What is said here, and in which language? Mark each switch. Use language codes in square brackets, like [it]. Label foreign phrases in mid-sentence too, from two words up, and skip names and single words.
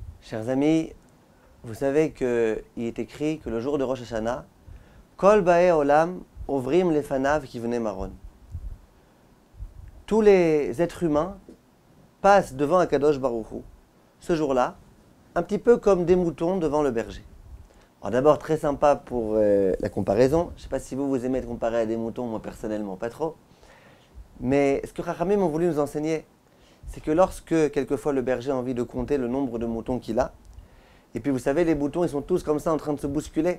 [fr] Chers amis, vous savez qu'il est écrit que le jour de Rosh Hashanah, [he] כל באי עולם עוברים לפניו כבני מרון. [fr] Tous les êtres humains passent devant Akadosh Baruch Hu, ce jour-là, un petit peu comme des moutons devant le berger. Alors d'abord, très sympa pour la comparaison. Je ne sais pas si vous aimez être comparé à des moutons, moi personnellement pas trop. Mais ce que Chachamim ont voulu nous enseigner, c'est que lorsque, quelquefois, le berger a envie de compter le nombre de moutons qu'il a, et puis vous savez, les moutons, ils sont tous comme ça en train de se bousculer.